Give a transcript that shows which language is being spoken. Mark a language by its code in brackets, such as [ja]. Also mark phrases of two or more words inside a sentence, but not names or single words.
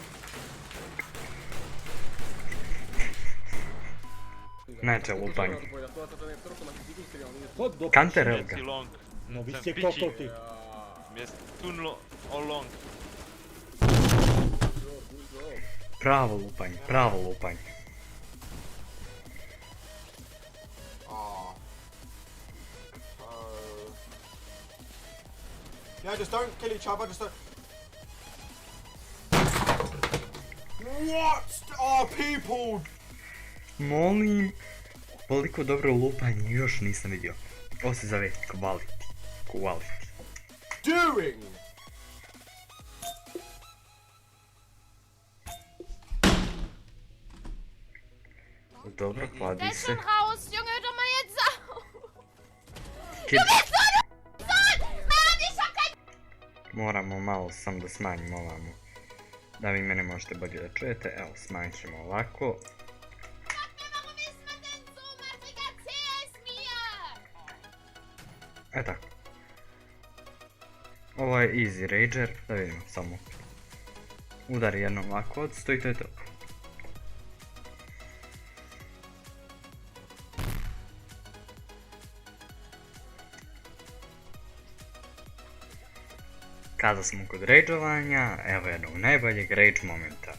[bs] Neće lupanje. Kanter, evo ga. No vi ste kokoti. Pravo lupanje, pravo lupanje. [en] Yeah, just don't kill each other, just don't... What are people [bs] Molim, koliko dobro lupanje još nisam vidio. Ovo se zove quality. [en] doing? [bs] Dobro, hladi [de] Der ist [bs] se. [de] schon raus, Junge, hör doch mal jetzt auf! [en] Kid, [de] Du bist so eine Sohn! Mann, ich hab kein... [bs] moramo malo sam da smanjimo ovamo. Da vi mene možete bolje da čujete. Evo, smanjit ćemo ovako. [de] Sag mir, warum ist man denn so matrig? Erzähl es mir! [bs] E tako. Ovo je [en] easy rager, [bs] da vidimo samo. Udari jednom ovako od 100 i to je to. Kada smo kod rageovanja, evo jednog najboljeg rage momenta.